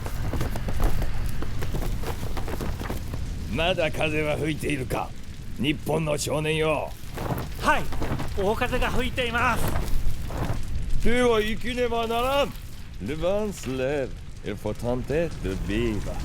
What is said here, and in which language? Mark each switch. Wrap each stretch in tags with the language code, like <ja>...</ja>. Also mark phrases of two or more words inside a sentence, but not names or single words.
<ja>まだ風は吹いているか、日本の少年よ。はい、大風が吹いています。では生きねばならん。</ja> <fr>Le vent se lève, il faut tenter de vivre.</fr>